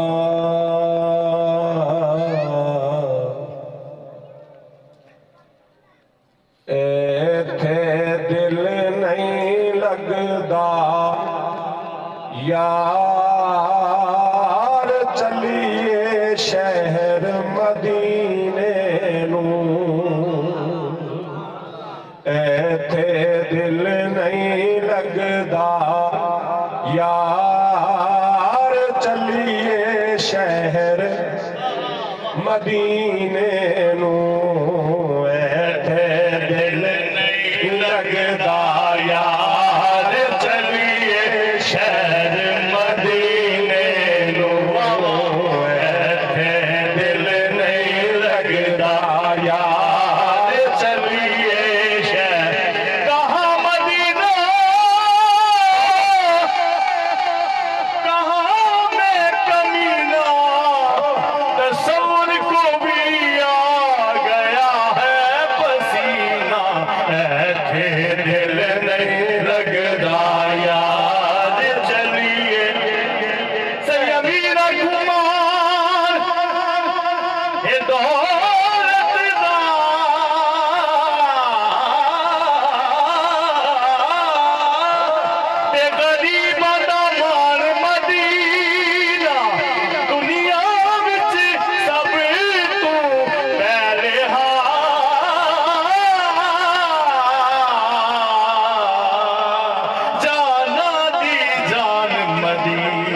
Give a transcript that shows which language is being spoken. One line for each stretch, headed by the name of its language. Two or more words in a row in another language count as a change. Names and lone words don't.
Punjabi: یار چلیے شہر مدینے نوں ایتھے دل نہیں لگدا. یار چلیے شہر مدینے نوں ایتھے دل نہیں لگدا. یار چلیے شہر مدینے نوں ایتھے دل نہیں لگدا. یار چلیے شہر
Urdu: کہاں مدینہ کہاں میں کمینہ تصور کو بھی آ گیا ہے پسینہ.
Punjabi: ایتھے دل نہیں لگدا. یار چلیے سید امیر کمار اے دولت دا اے غریباں دا مان مدینہ دنیا وچ سب تو پہلے جانا دی جان مدینہ.